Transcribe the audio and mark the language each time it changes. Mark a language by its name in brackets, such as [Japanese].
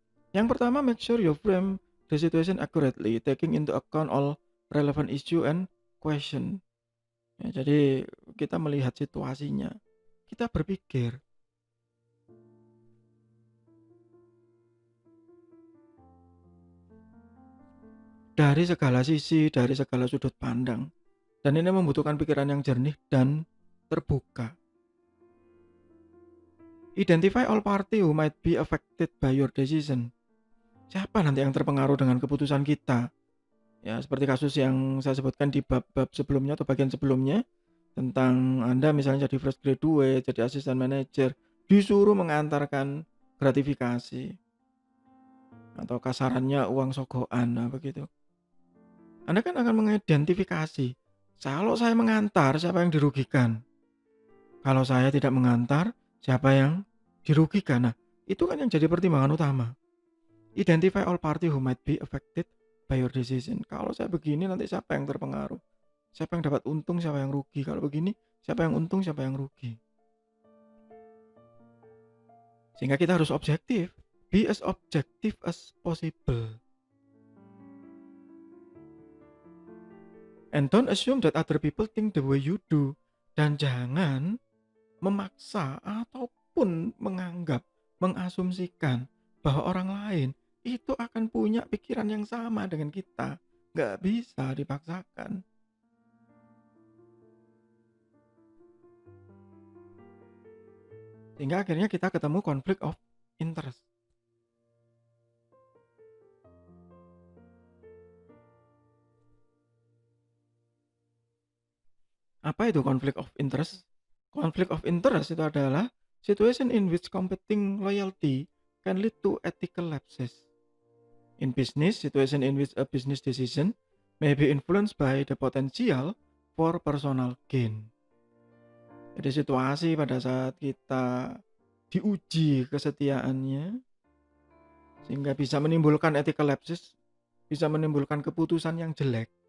[Indonesian] Yang pertama, [English] make sure you frame the situation accurately, taking into account all relevant issue and question. [Indonesian] Ya, jadi kita melihat situasinya, kita berpikir. Dari segala sisi, dari segala sudut pandang. Dan ini membutuhkan pikiran yang jernih dan terbuka. [English] Identify all party who might be affected by your decision. [Indonesian] Siapa nanti yang terpengaruh dengan keputusan kita? Ya, seperti kasus yang saya sebutkan di bab-bab sebelumnya atau bagian sebelumnya, tentang Anda misalnya jadi fresh graduate, jadi asisten manajer, disuruh mengantarkan gratifikasi atau kasarannya uang sogokan, nah begitu. Anda kan akan mengidentifikasi, kalau saya mengantar siapa yang dirugikan, kalau saya tidak mengantar siapa yang dirugikan. Nah itu kan yang jadi pertimbangan utama. [English] Identify all party who might be affected by your decision. [Indonesian] Kalau saya begini nanti siapa yang terpengaruh, siapa yang dapat untung, siapa yang rugi. Kalau begini siapa yang untung, siapa yang rugi. Sehingga kita harus objektif, [English] be as objective as possible. And don't assume that other people think the way you do. [Indonesian] Dan jangan memaksa ataupun menganggap, mengasumsikan bahwa orang lain itu akan punya pikiran yang sama dengan kita. Nggak bisa dipaksakan. Sehingga akhirnya kita ketemu conflict of interest. Apa itu [English] conflict of interest? Conflict of interest [Indonesian] itu adalah [English] situation in which competing loyalty can lead to ethical lapses. In business, situation in which a business decision may be influenced by the potential for personal gain. [Indonesian] Jadi situasi pada saat kita diuji kesetiaannya, sehingga bisa menimbulkan ethical lapses, bisa menimbulkan keputusan yang jelek.